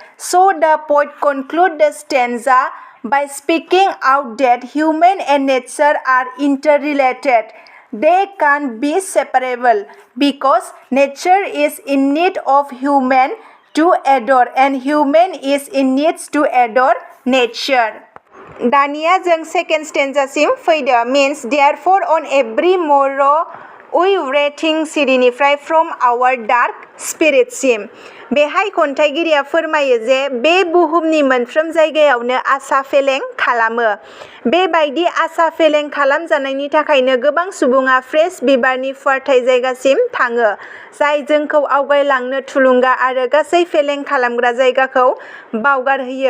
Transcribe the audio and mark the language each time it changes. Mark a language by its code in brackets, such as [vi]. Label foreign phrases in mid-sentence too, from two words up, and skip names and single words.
[en] So the poet concludes the stanza by speaking out that human and nature are interrelated. They can't be separable because nature is in need of human to adore and human is in need to adore nature. [brx] दानिया जों [en] second stanza [brx] फैदो। [en] मीन्स therefore on every morrow we waiting सिरिनिफ्राय from our dark spiritसिम। [brx] बेहाय खन्थाइगिरिया फोरमायो जे बे बुहुमनि मोनफ्रोम जायगायावनो आसा फेलें खालामो। बेबायदि आसा फेलें खालामजानायनि थाखायनो गोबां सुबुङा फ्रेश बिबारनि फुवारथाय जायगासिम थाङो, जाय जोंखौ आवगायलांनो थुलुंगा आरो गासै फेलें खालामग्रा जायगाखौ बावगारहोयो।